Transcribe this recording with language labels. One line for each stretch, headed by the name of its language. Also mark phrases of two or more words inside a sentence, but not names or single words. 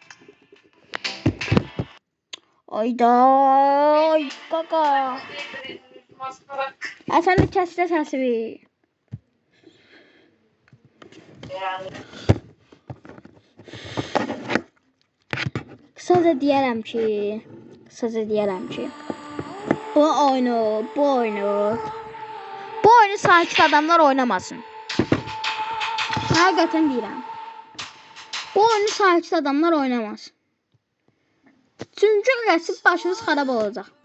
Azerbaijani: Ayda ay kaka.
Turkish: Sen de kesle sesi.
Azerbaijani: Kısaca deyərəm ki, bu oyunu sakit adamlar oynamasın. Həqiqətən deyirəm. Bu oyunu sakit adamlar oynamasın. Çünkü geçip başınız xarab olacaq.